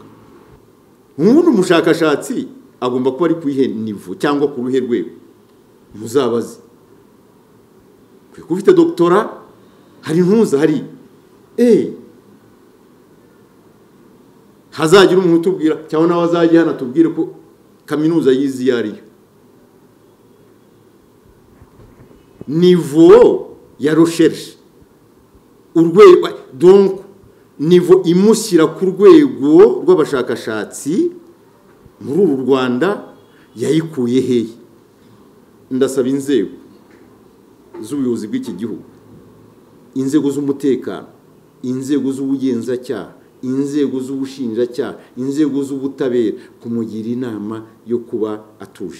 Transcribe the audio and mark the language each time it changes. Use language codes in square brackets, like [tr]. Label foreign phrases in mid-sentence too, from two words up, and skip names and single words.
[rw] Umuntu umushakashatsi agomba kuba ari kwihe nivo cyangwa ku ruhe rwego. Muzabazi ko ufite doctora, hari ntuza hari hazagira umuntu utubwira cyangwa nawe azajya hano tubwire ko kaminuza yizi yariyo. Niveau ya recherche urwego, donc niveau imushyira ku rwego rw'abashakashatsi muri uru Rwanda yayikuye hehe? Ndasaba inzego z'ubuyobozi bw'iki gihugu, inzego z'umutekano, inzego z'ubugenzacyaha, inzego z'ubushinjacyaha, inzego z'ubutabera kumugira inama yo kuba atuje.